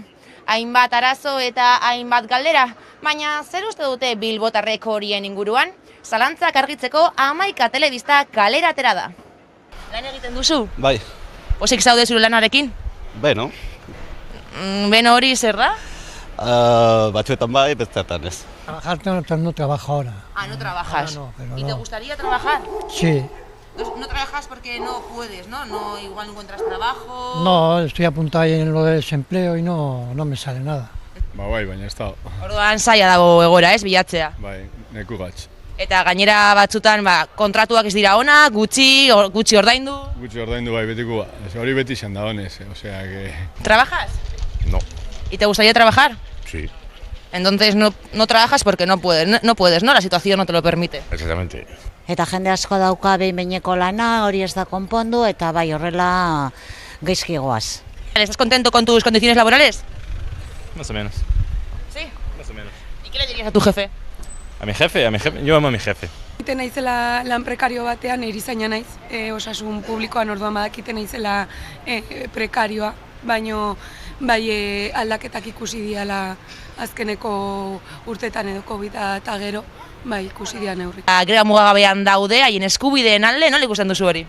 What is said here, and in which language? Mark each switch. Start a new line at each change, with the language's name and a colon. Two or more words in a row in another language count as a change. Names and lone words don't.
Basque: Hainbat arazo eta hainbat galdera, baina zer uste dute bilbotarrek horien inguruan? Zalantzak argitzeko 11 telebista kalera atera da. Lan egiten duzu? Bai. Pozik zaude zure lanarekin? Beno. Beno hori zer da? Batzuetan bai, besteetan ez.
Spanish: Trabajar no trabajo ahora. Ah, no trabajas. Pero ¿Y te gustaría trabajar? Sí. No trabajas porque no puedes, ¿no? No, igual no encuentras trabajo. No, estoy apuntado ahí en lo de desempleo y no me sale nada.
Basque: Bai, baina ez da. Orduan zaila dago egoera, ez, bilatzea. Bai, neku gatz. Eta gainera batzutan, kontratuak ez dira ona, gutxi ordaindu. Gutxi ordaindu bai betiko, hori beti izan da honez,
Spanish: osea que... ¿Trabajas? No. ¿Y te gustaría trabajar? Sí. Entonces no trabajas porque no puedes, ¿no? La situación no te lo permite. Exactamente.
Basque: Eta jende asko dauka behin-behineko lana, hori ez da konpondu, eta bai horrela gaizki goaz.
Spanish: ¿Estás contento con tus condiciones laborales? Más o menos. ¿Sí? Más o menos. ¿Y qué le dirías a tu jefe? A mi jefe, yo amo a mi jefe.
Basque: Egiten naizela lan prekario batean, erizaina naiz, osasun publikoan orduan badakiten naizela prekarioa, baino bai aldaketak ikusi diala azkeneko urtetan edo COVID eta gero, bai ikusi dia neurri. Greba mugagabean daude, haien eskubideen alde, nola ikusten duzu hori?